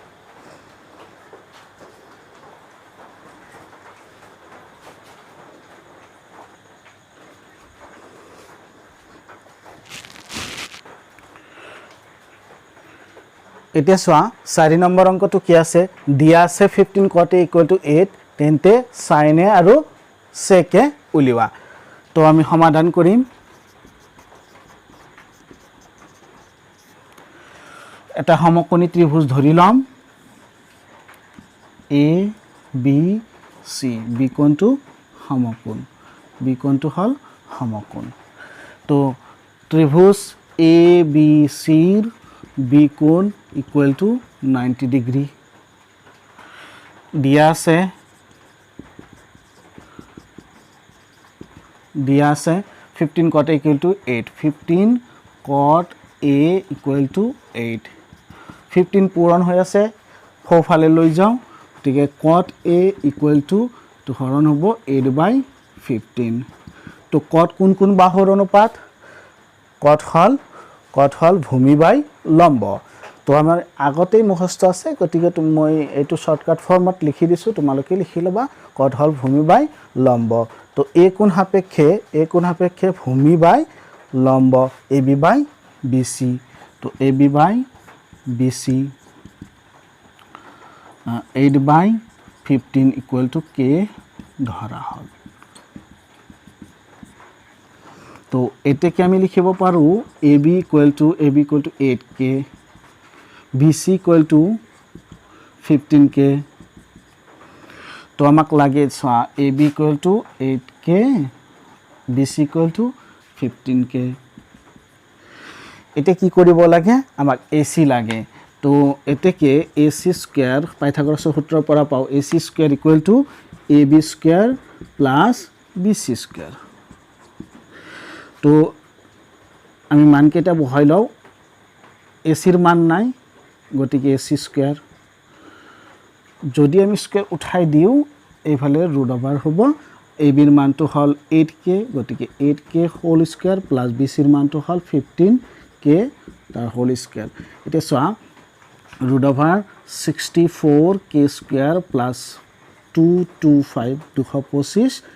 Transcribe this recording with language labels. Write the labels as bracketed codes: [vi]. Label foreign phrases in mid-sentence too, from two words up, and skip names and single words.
[as] এতিয়া সোয়া 4 নম্বৰ অংকটো কি আছে দিয়া আছে 15 cot a = 8 তেন্তে sin a আৰু sec a উলিওৱা তো আমি সমাধান কৰিম এটা সমকোণী ত্ৰিভুজ ধৰি লম A B C B কোণটো হল সমকোণ তো ত্ৰিভুজ A B C ৰ B কোণ [en] equal to 90 degree [as] দিয়া আছে 15 cot a [en] equal to [as] 8 15 cot a [en] equal to [as] 8 15 পূৰণ হৈ আছে সোঁফালে লৈ যাও গতিকে cot a [en] equal to [as] তো হৰণ হ'ব 8/15 তো cot কোন বাহুৰ অনুপাত cot হল ভূমি বাই লম্ব তো আমাৰ আগতেই মুখস্থ আছে গতিকে মই এইটো [en] shortcut formত [as] লিখি দিছো তোমালোকে লিখি লবা cot হল ভূমি বাই লম্ব তো a কোণ সাপেক্ষে ভূমি বাই লম্ব AB বাই BC তো AB বাই BC 8/15 [en] equal to k [as] ধৰা হল তো এটাকে আমি লিখিব পাৰো AB [en] equal to 8k [as] BC [en] equal to 15k [as] তো আমাক লাগে AB [en] equal to 8k [as] BC [en] equal to 15k [as] এটা কি কৰিব লাগে আমাক AC লাগে তো এটাকে AC স্কয়াৰ পাইথাগোৰাছৰ সূত্ৰৰ পৰা পাও AC স্কয়াৰ [en] equal to [as] AB [en] square plus [as] BC স্কয়ার তো আমি মানকেইটা বহাই লও এসির মান নাই গতিকে AC স্কয়ার যদি আমি স্কয়ার উঠাই দিও এইফালে [en] root over [as] হ'ব AB ৰ মানটো হল 8k গতিকে 8k [en] whole square plus [as] BC ৰ মানটো হল 15k তাৰ [en] whole square [as] এটা সোয়া [en] root over [as] 64k [en] square plus [as] 225 225